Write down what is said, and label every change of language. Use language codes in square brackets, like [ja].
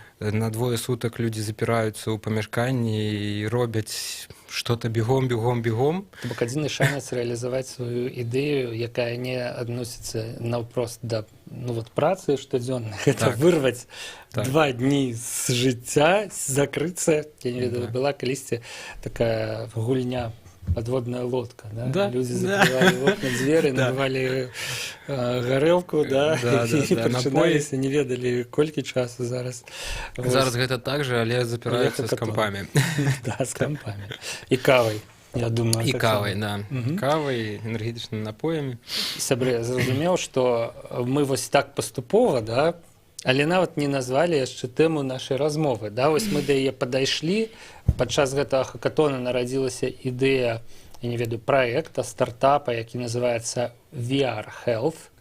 [be] на 2 сутак людзі запіраюцца ў памяшканні і робяць [ru] что-то бегом. [be] То бок адзіны шанец рэалізаваць сваю ідэю, якая не адносіцца наўпрост да працы штодзённай, гэта вырваць 2 дні з жыцця, закрыцца. Я не ведаю, была калісьці такая гульня подводная лодка, да? [ru] Люди закрывали окна, двери, набывали горелку, и прочинались, [be] не ведали, колькі часу зараз. Зараз гэта так же, але [ru] запираются с компами. Да, с компами. И кавой, я думаю. И кавой, да. Кавой, энергетичными напоями. [be] Сябры, зразумеў, што мы вось так паступова, да, але нават не назвалі яшчэ тэму нашай размовы. Да? Вось мы да яе падайшлі, падчас гэтага хакатона нарадзілася ідэя, я не ведаю, праекта, стартапа, які называецца VR Health.